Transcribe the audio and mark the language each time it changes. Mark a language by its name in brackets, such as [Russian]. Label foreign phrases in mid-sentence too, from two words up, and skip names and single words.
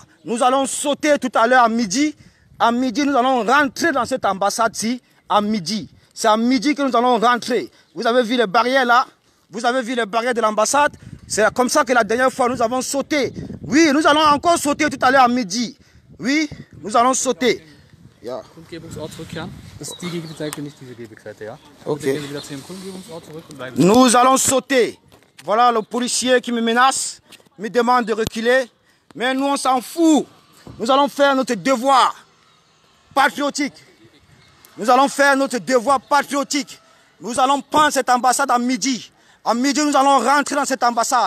[French] Nous allons sauter tout à l'heure à midi. À midi, nous allons rentrer dans cette ambassade-ci à midi. C'est à midi que nous allons rentrer. Vous avez vu les barrières là? Vous avez vu les barrières de l'ambassade? C'est comme ça que la dernière fois nous avons sauté. Oui, nous allons encore sauter tout à l'heure à midi. Oui, nous allons sauter. [German] Ja. Kundgebungsort zurückkehren. Das ist die Gegenseite, nicht diese Gegenseite, ja? Ok. Gehen Sie wieder zu Ihrem Kundgebungsort zurück und bleiben. [French] Nous allons sauter. Voilà le policier qui me menace, me demande de reculer. Mais nous, on s'en fout. Nous allons faire notre devoir patriotique. Nous allons faire notre devoir patriotique. Nous allons prendre cette ambassade à midi. À midi, nous allons rentrer dans cette ambassade.